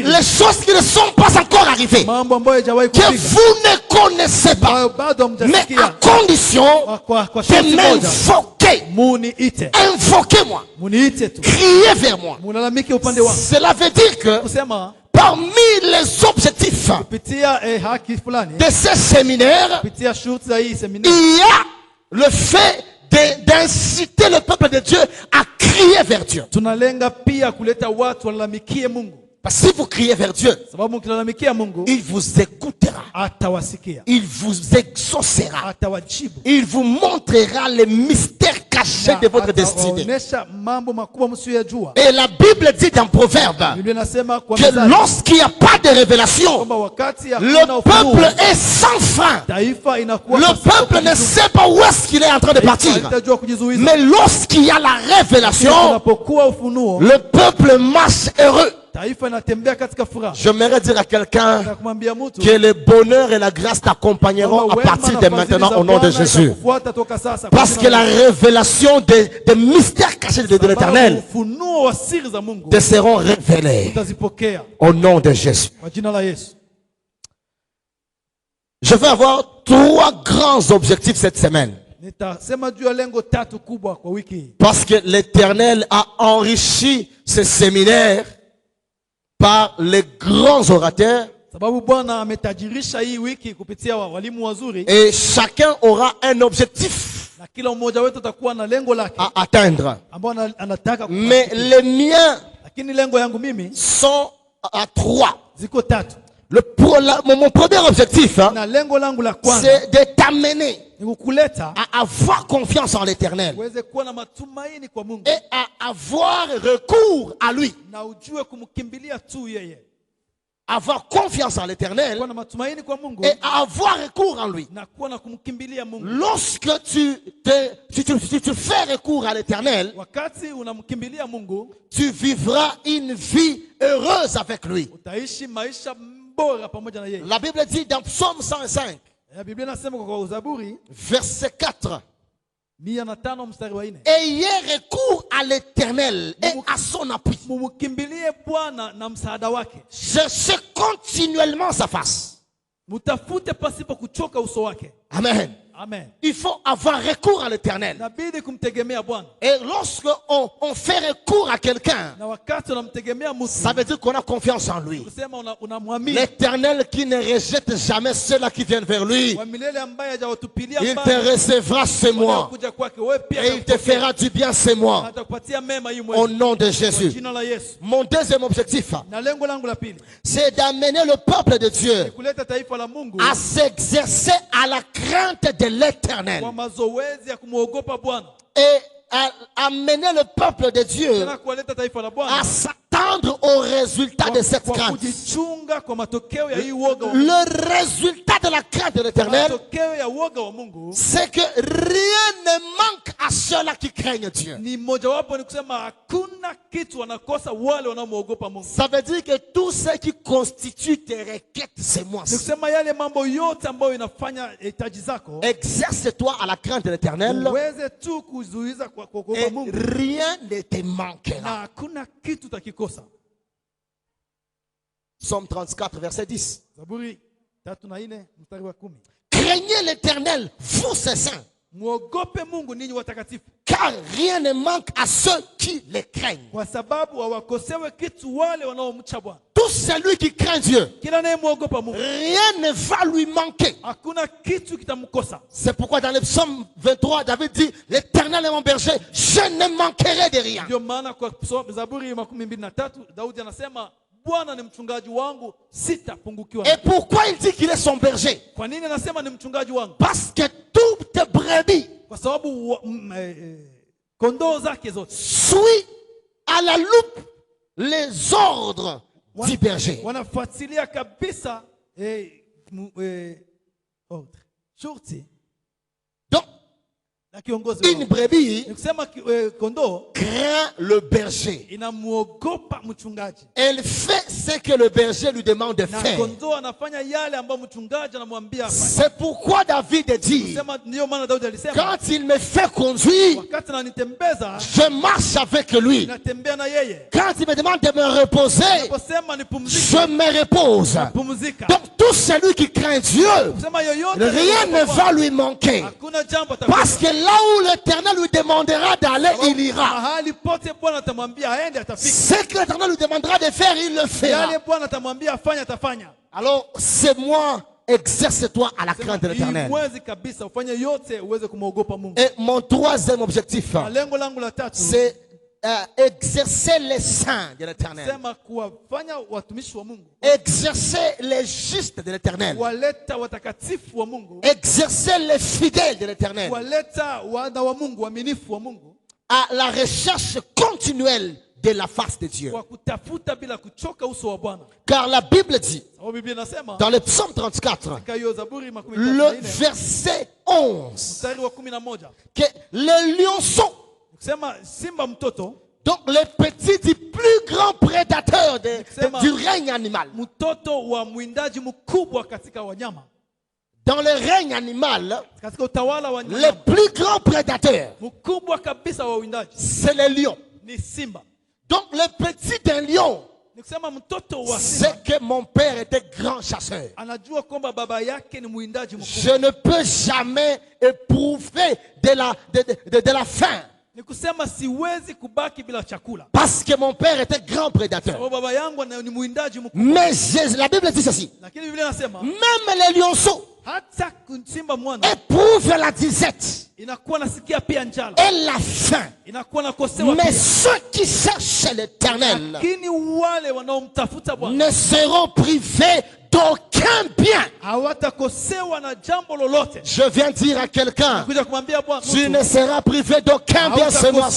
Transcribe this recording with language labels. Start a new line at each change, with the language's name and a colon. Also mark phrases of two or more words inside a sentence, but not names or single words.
French: les choses qui ne sont pas encore arrivées,
Swahili: mambo ambayo haijawahi
French: que
Swahili: kufika,
French: vous ne connaissez pas,
Swahili: ambayo bado
French: mais à
Swahili: hamjasikia.
French: condition
Swahili: Kwa
French: de
Swahili: sharti moja,
French: m'invoquer.
Swahili: muniite,
French: Invoquez-moi,
Swahili: muniite tu,
French: criez vers moi.
Swahili: mulalamike upande wangu.
French: Cela veut dire que
Swahili: Kusema
French: parmi les objectifs
Swahili: kupitia haki fulani,
French: de ces séminaires,
Swahili: kupitia shurti za hii seminari,
French: il y a le fait d'inciter le peuple de Dieu à crier vers Dieu.
Swahili: tunalenga pia kuleta watu walalamikie Mungu,
French: Parce que si vous criez vers Dieu,
Swahili: sababu mkilalamikia Mungu
French: il vous écoutera,
Swahili: atawasikia,
French: il vous exaucera,
Swahili: atawajibu,
French: il vous montrera les mystères cachés de votre destinée.
Swahili: atawaonesha mambo makubwa msiyojua.
French: Et la Bible dit dans Proverbe
Swahili: Biblia inasema kwa
French: que
Swahili: Mithali
French: lorsqu'il n'y a pas de révélation,
Swahili: kwamba wakati hakuna
French: le
Swahili: ufunuo,
French: peuple est sans frein.
Swahili: taifa inakuwa
French: Le
Swahili: pasipo
French: peuple ne
Swahili: kujizuia.
French: sait pas où est-ce qu'il est en train de partir.
Swahili: Haitajua kujizuiza.
French: Mais lorsqu'il y a la révélation,
Swahili: Kunapokuwa ufunuo,
French: le peuple marche heureux.
Swahili: taifa inatembea katika furaha.
French: J'aimerais dire à quelqu'un
Swahili: Na kumwambia mtu
French: que le bonheur et la grâce t'accompagneront à partir de maintenant au nom de Jésus. Parce que la révélation des mystères cachés de l'Éternel
Swahili: ufunuo wa siri za Mungu
French: te seront révélés
Swahili: utazipokea
French: au nom de Jésus.
Swahili: kwa jina la Yesu.
French: Je vais avoir 3 grands objectifs cette semaine.
Swahili: Nitasema juu ya lengo 3 kubwa kwa wiki hii.
French: Parce que l'Éternel a enrichi ce séminaire par les grands orateurs.
Swahili: Sababu Bwana ametajirisha hii wiki kupitia walimu wazuri,
French: Et chacun aura un objectif
Swahili: na kila mmoja wetu atakuwa na lengo lake
French: à atteindre.
Swahili: ambao anataka
French: Mais
Swahili: kufikia.
French: les miens
Swahili: Lakini lengo yangu mimi
French: sont à 3.
Swahili: ziko 3.
French: Mon premier objectif,
Swahili: Na lengo langu la kwanza
French: c'est de t'amener
Swahili: ni kukuleta
French: à avoir confiance en l'Éternel
Swahili: uweze kuwa na matumaini kwa Mungu
French: et à avoir recours à lui.
Swahili: na ujue kumkimbilia tu yeye.
French: Avoir confiance en l'Éternel
Swahili: Kuwa na matumaini kwa Mungu
French: et à avoir recours en lui.
Swahili: na kuwa na kumkimbilia Mungu.
French: Lorsque tu fais recours à l'Éternel,
Swahili: Wakati unamkimbilia Mungu,
French: tu vivras une vie heureuse avec lui.
Swahili: utaishi maisha bora pamoja na yeye.
French: La Bible dit dans Psaume 105,
Swahili: Biblia inasema kwa Zaburi
French: verset 4,
Swahili: 105 mstari wa 4.
French: ayez recours à l'Éternel et à son appui.
Swahili: Mumkimbilie Bwana na msaada wake.
French: Cherchez continuellement sa face.
Swahili: Mutafute pasipo kuchoka uso wake.
French: Amen.
Swahili: Amen.
French: Il faut avoir recours à l'Éternel.
Swahili: Inabidi kumtegemea Bwana.
French: Et lorsque on fait recours à quelqu'un,
Swahili: Na wakati unamtegemea mtu,
French: ça veut dire qu'on a confiance en lui.
Swahili: kusema unamwamini.
French: L'Éternel qui ne rejette jamais ceux-là qui viennent vers lui,
Swahili: Wa milele ambaye hajawatupilia
French: il te
Swahili: mbali.
French: recevra ce mois.
Swahili: Kuja kwake wewe pia
French: Et il te fera du bien ce mois.
Swahili: atakupatia mema hii
French: Au
Swahili: mwezi.
French: nom de
Swahili: Kwa
French: Jésus.
Swahili: jina la Yesu.
French: Mon deuxième objectif,
Swahili: Na lengo langu la pili,
French: c'est d'amener le peuple de Dieu
Swahili: kuleta taifa la Mungu
French: à s'exercer à la crainte de l'Éternel.
Swahili: kwa mazoezi ya kumwogopa Bwana.
French: Et à amener le peuple de Dieu
Swahili: Tena kuwaleta taifa la
French: à
Swahili: Bwana
French: s'attendre au résultat de cette
Swahili: kwa
French: crainte.
Swahili: kujichunga kwa matokeo ya hii woga wa Mungu.
French: Le résultat de la crainte de l'Éternel,
Swahili: Matokeo ya woga wa Mungu
French: c'est que rien ne manque à ceux-là qui craignent Dieu.
Swahili: ni mojawapo, ni kusema hakuna kitu wanakosa wale wanaomwogopa Mungu.
French: Ça veut dire que tout ce qui constitue tes requêtes ces
Swahili: Ni
French: mois-ci,
Swahili: kusema yale mambo yote ambayo inafanya hitaji zako,
French: exerce-toi à la crainte de l'Éternel
Swahili: uweze tu kuzuiza kwa kuogopa
French: et
Swahili: Mungu,
French: rien ne te
Swahili: na
French: manquera.
Swahili: hakuna kitu utakikosa.
French: Psaume 34, verset 10.
Swahili: Zaburi 34 mstari wa 10.
French: Craignez l'Éternel, vous ses saints,
Swahili: Muogope Mungu ninyi watakatifu.
French: Car rien ne manque à ceux qui les craignent.
Swahili: Kwa sababu hawakosewe kitu wale wanaomcha Bwana.
French: Tout celui qui craint Dieu,
Swahili: Kila anayemuogopa Mungu,
French: rien ne va lui manquer.
Swahili: hakuna kitu kitamkosa.
French: C'est pourquoi dans le psaume 23, David dit, l'Éternel est mon berger, je ne manquerai de rien.
Swahili: Ndio maana kwa Zaburi 23 Daudi anasema Bwana ni mchungaji wangu, sitapungukiwa.
French: Et pourquoi il dit qu'il est son berger?
Swahili: Kwa nini anasema ni mchungaji wangu?
French: Parce que toute brebis
Swahili: Kwa sababu kondoo zake zote
French: suit à la loupe les ordres du berger.
Swahili: wanafuatilia kabisa shurti
French: Donc,
Swahili: na kiongozi
French: une
Swahili: wao.
French: brebis
Swahili: Ni kusema kondoo
French: craint le berger.
Swahili: inamuogopa mchungaji.
French: Elle fait ce que le berger lui demande de
Swahili: Na
French: faire.
Swahili: kondoo anafanya yale ambayo mchungaji anamwambia afanye.
French: C'est pourquoi David dit,
Swahili: Kusema ndio maana Daudi alisema
French: quand il me fait conduire,
Swahili: wakati ananitembeza
French: je marche avec lui.
Swahili: natembea na yeye.
French: Quand il me demande de me reposer,
Swahili: Anaposema nipumzike,
French: je me repose.
Swahili: pumzika.
French: Donc tout celui qui craint Dieu,
Swahili: Kusema yoyote
French: rien ne va lui manquer.
Swahili: hakuna jambo
French: Parce que là où l'Éternel lui demandera d'aller, il ira.
Swahili: mahali pote Bwana atamwambia aende atafika.
French: Ce que l'Éternel lui demandera de faire, il le fera.
Swahili: Yale Bwana atamwambia afanye atafanya.
French: Alors, c'est moi, exerce-toi à la crainte de
Swahili: Hii
French: l'Éternel.
Swahili: mwezi kabisa ufanye yote uweze kumwogopa Mungu.
French: Et mon troisième objectif,
Swahili: Na lengo langu la tatu
French: c'est exercer les saints de l'Éternel.
Swahili: sema kuwafanya watumishi wa Mungu,
French: Exercer les justes de l'Éternel.
Swahili: waleta watakatifu wa Mungu,
French: Exercer les fidèles de l'Éternel.
Swahili: waleta wana wa Mungu, waaminifu wa Mungu,
French: À la recherche continuelle de la face de Dieu.
Swahili: kwa kutafuta bila kuchoka uso wa Bwana.
French: Car la Bible dit,
Swahili: Sababu Biblia inasema
French: dans le psaume 34,
Swahili: katika hiyo Zaburi
French: le
Swahili: 34
French: verset 11,
Swahili: mstari wa 11
French: que le lionceau,
Swahili: kusema simba mtoto,
French: donc le petit du plus grand prédateur du règne animal.
Swahili: mtoto wa mwindaji mkubwa katika wanyama,
French: Dans le règne animal,
Swahili: katika utawala wa
French: le
Swahili: wanyama
French: plus grand prédateur,
Swahili: mkubwa kabisa wa uwindaji
French: c'est le lion.
Swahili: ni simba.
French: Donc le petit d'un lion,
Swahili: Ni kusema mtoto wa simba
French: c'est que mon père était grand chasseur.
Swahili: anajua kwamba baba yake ni mwindaji mkubwa.
French: Je ne peux jamais éprouver de la faim.
Swahili: Ni kusema siwezi kubaki bila chakula.
French: Parce que mon père était grand prédateur.
Swahili: Sababu baba yangu ni mwindaji mkubwa.
French: Mais la Bible dit ceci.
Swahili: Lakini Biblia inasema
French: Même les lionceaux
Swahili: hata simba mwana
French: éprouvent la disette
Swahili: inakuwa nasikia pia njala,
French: et la faim.
Swahili: inakuwa nakosewa
French: Mais
Swahili: pia.
French: ceux qui cherchent l'Éternel
Swahili: Lakini wale wanaomtafuta Bwana
French: ne seront privés d'aucun bien.
Swahili: hawatakosewa na jambo lolote.
French: Je viens dire à quelqu'un,
Swahili: Kuja kumwambia Bwana
French: tu ne seras privé d'aucun bien ce mois-ci.